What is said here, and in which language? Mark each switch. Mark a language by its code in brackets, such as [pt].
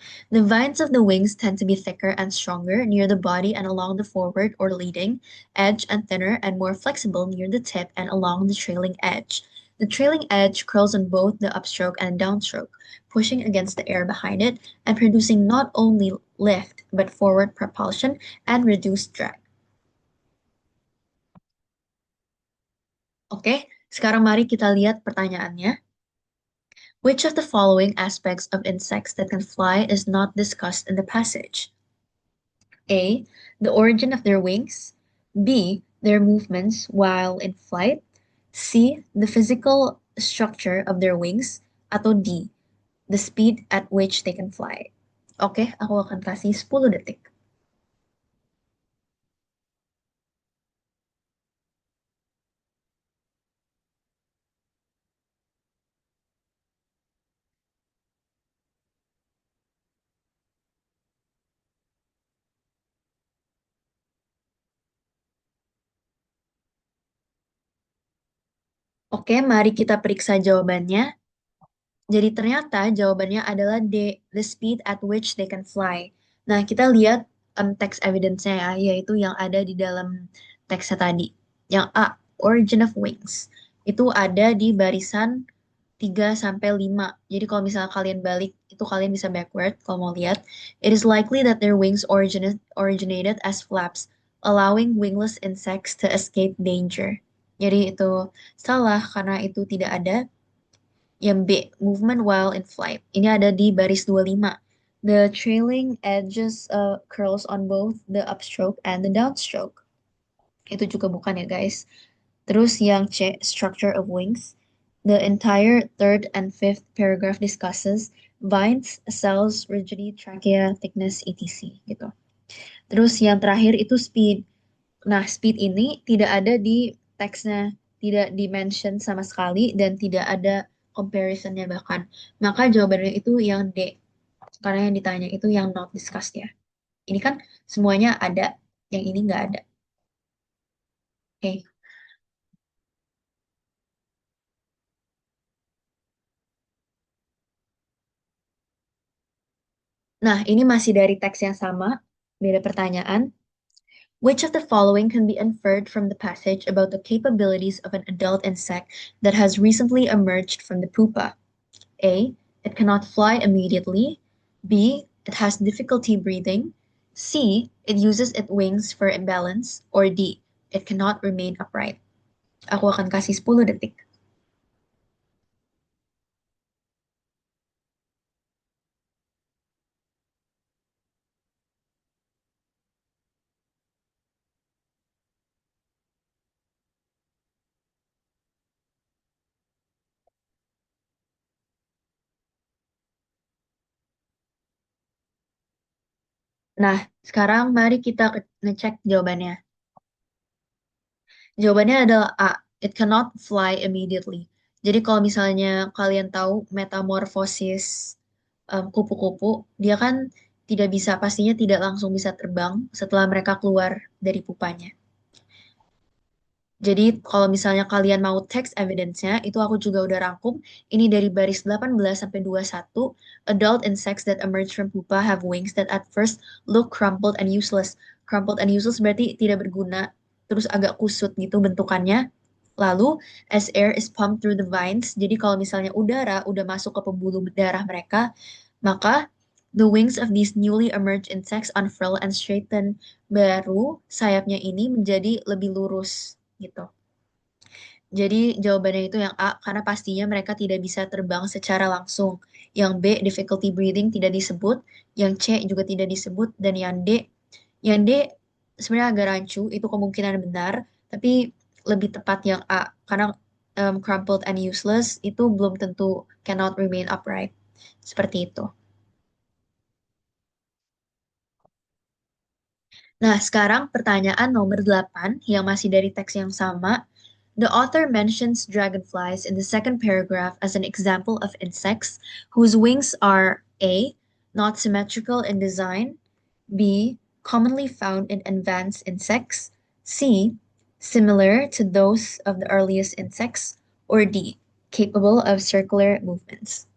[en] The vines of the wings tend to be thicker and stronger near the body and along the forward or leading edge, and thinner and more flexible near the tip and along the trailing edge. The trailing edge curls on both the upstroke and downstroke, pushing against the air behind it and producing not only lift but forward propulsion and reduced drag. [id] Oke, sekarang mari kita lihat pertanyaannya. [en] Which of the following aspects of insects that can fly is not discussed in the passage? A. The origin of their wings. B. Their movements while in flight. C. The physical structure of their wings. [id] Atau [en] D. The speed at which they can fly. [id] Oke, aku akan kasih 10 detik. Oke, mari kita periksa jawabannya. Jadi ternyata jawabannya adalah D, [en] the speed at which they can fly. [id] Nah, kita lihat teks evidence-nya ya, yaitu yang ada di dalam teksnya tadi. Yang A, [en] origin of wings. [id] Itu ada di barisan 3 sampai 5. Jadi kalau misalnya kalian balik, itu kalian bisa backward kalau mau lihat. [en] It is likely that their wings originated as flaps, allowing wingless insects to escape danger. [id] Jadi itu salah karena itu tidak ada. Yang B, [en] movement while in flight. [id] Ini ada di baris 25. [en] The trailing edges curls on both the upstroke and the downstroke. [id] Itu juga bukan ya guys. Terus yang C, [en] structure of wings. The entire third and fifth paragraph discusses vines, cells, rigidity, trachea, thickness, etc. [id] gitu. Terus yang terakhir itu speed. Nah, speed ini tidak ada di teksnya, tidak di-mention sama sekali dan tidak ada comparisonnya bahkan. Maka jawabannya itu yang D. Karena yang ditanya itu yang [en] not discussed [id] ya. Ini kan semuanya ada, yang ini nggak ada. Oke. Nah, ini masih dari teks yang sama, beda pertanyaan. [en] Which of the following can be inferred from the passage about the capabilities of an adult insect that has recently emerged from the pupa? A. It cannot fly immediately. B. It has difficulty breathing. C. It uses its wings for imbalance. Or D. It cannot remain upright. [id] Aku akan kasih 10 detik. Nah, sekarang mari kita ngecek jawabannya. Jawabannya adalah A. [en] It cannot fly immediately. [id] Jadi kalau misalnya kalian tahu metamorfosis kupu-kupu, dia kan tidak bisa, pastinya tidak langsung bisa terbang setelah mereka keluar dari pupanya. Jadi kalau misalnya kalian mau text evidence-nya, itu aku juga udah rangkum. Ini dari baris 18 sampai 21. [en] Adult insects that emerge from pupa have wings that at first look crumpled and useless. Crumpled and useless [id] berarti tidak berguna, terus agak kusut gitu bentukannya. Lalu, [en] as air is pumped through the vines, [id] jadi kalau misalnya udara udah masuk ke pembuluh darah mereka, maka [en] the wings of these newly emerged insects unfurl and straighten. [id] Baru sayapnya ini menjadi lebih lurus gitu. Jadi jawabannya itu yang A, karena pastinya mereka tidak bisa terbang secara langsung. Yang B, [en] difficulty breathing [id] tidak disebut. Yang C juga tidak disebut. Dan yang D sebenarnya agak rancu, itu kemungkinan benar. Tapi lebih tepat yang A, karena [en] crumpled and useless [id] itu belum tentu [en] cannot remain upright. [id] Seperti itu. Nah, sekarang pertanyaan nomor 8 yang masih dari teks yang sama. [en] The author mentions dragonflies in the second paragraph as an example of insects whose wings are A. Not symmetrical in design, B. Commonly found in advanced insects, C. similar to those of the earliest insects, or D, capable of circular movements.